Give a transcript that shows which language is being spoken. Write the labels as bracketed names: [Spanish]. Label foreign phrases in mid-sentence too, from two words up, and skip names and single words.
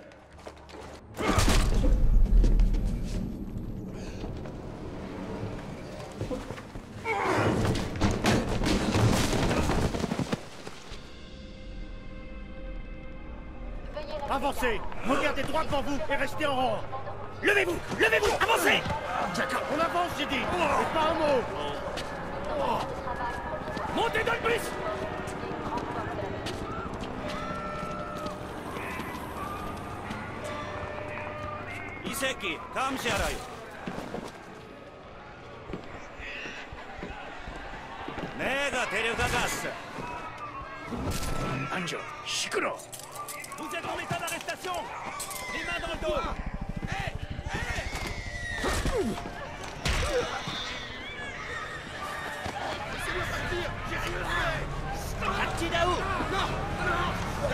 [French] Avancez! Regardez droit devant vous et restez en rang! Levez-vous! Levez-vous! Avancez! On avance, j'ai dit! Et pas un mot! Montez dans le bus! [Korean] 이 새끼, 감시하라요. 내가 데려가갔어. 앉아, 시끄러. [French] Vous êtes en état d'arrestation! Les mains dans le dos! Hé! Hé! Laissez-moi partir! J'ai rien fait! Actidaou! Non! Non!